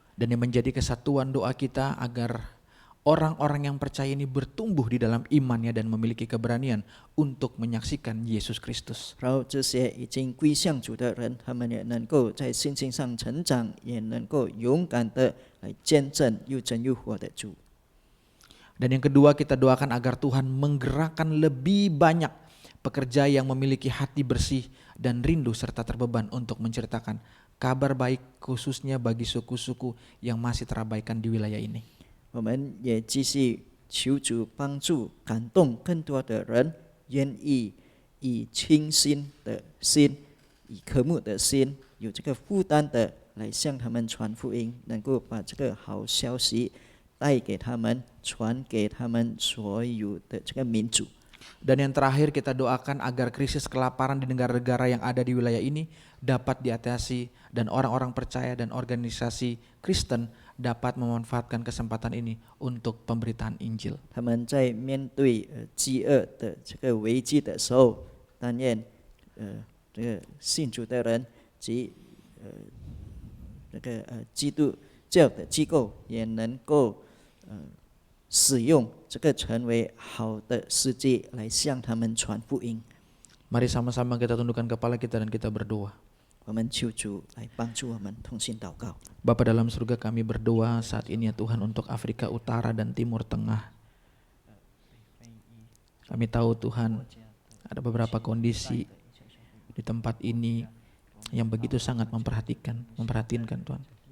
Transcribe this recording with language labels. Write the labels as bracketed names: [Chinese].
[Indonesian] Dan yang menjadi kesatuan doa kita agar orang-orang yang percaya ini bertumbuh di dalam imannya dan memiliki keberanian untuk menyaksikan Yesus Kristus. [Chinese] 然后这些已经归向主的人，他们也能够在信心上成长，也能够勇敢的来见证又真又活的主。 [Indonesian] Dan yang kedua, kita doakan agar Tuhan menggerakkan lebih banyak pekerja yang memiliki hati bersih dan rindu serta terbeban untuk menceritakan kabar baik khususnya bagi suku-suku yang masih terabaikan di wilayah ini. [Chinese] 我们也继续求主帮助感动更多的人，愿意以清心的心，以渴慕的心，有这个负担的来向他们传福音，能够把这个好消息带给他们，传给他们所有的这个民族。 [Indonesian] Dan yang terakhir kita doakan agar krisis kelaparan di negara-negara yang ada di wilayah ini dapat diatasi dan orang-orang percaya dan organisasi Kristen dapat memanfaatkan kesempatan ini untuk pemberitaan Injil. [Chinese] 他们在面对饥饿的这个危机的时候，但愿这个信主的人及这个基督教的机构也能够使用这个成为好的世界来向他们传福音。 [Indonesian] Mari sama-sama kita tundukkan kepala kita dan kita berdoa. [Chinese] 我们求主来帮助我们同心祷告。 [Indonesian] Bapa dalam surga, kami berdoa saat ini ya Tuhan untuk Afrika Utara dan Timur Tengah. Kami tahu Tuhan ada beberapa kondisi di tempat ini yang begitu sangat memperhatikan Tuhan.